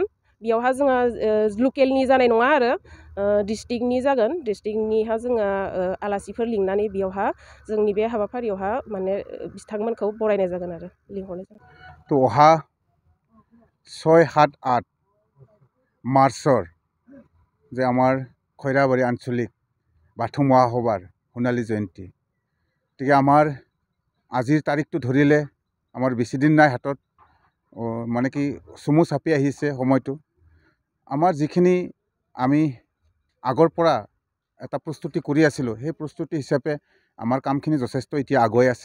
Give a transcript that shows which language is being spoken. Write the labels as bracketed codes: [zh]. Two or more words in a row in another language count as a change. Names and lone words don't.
[brx] बेयावहा जोंहा लकेलनि जानाय नङा आरो डिस्ट्रिक्टनि जागोन। डिस्ट्रिक्टनिहा जोङो आलासिफोर लिंनानै बेयावहा जोंनि बे हाबाफारियावहा माने बिथांमोनखौ बरायनाय जागोन आरो लिंहरनाय जागोन। [as] তো অহা 6, 7, 8 মাৰ্চৰ যে আমাৰ খৈৰাবাৰী আঞ্চলিক বাথৌ মহাসভাৰ সোণালী জয়ন্তী গতিকে আমাৰ আজিৰ তাৰিখটো ধৰিলে আমাৰ বেছিদিন নাই হাতত মানে কি চমু চাপি আহিছে সময়টো। আমাৰ যিখিনি আমি আগৰ পৰা এটা প্ৰস্তুতি কৰি আছিলোঁ সেই প্ৰস্তুতি হিচাপে আমাৰ কামখিনি যথেষ্ট এতিয়া আগুৱাই আছে।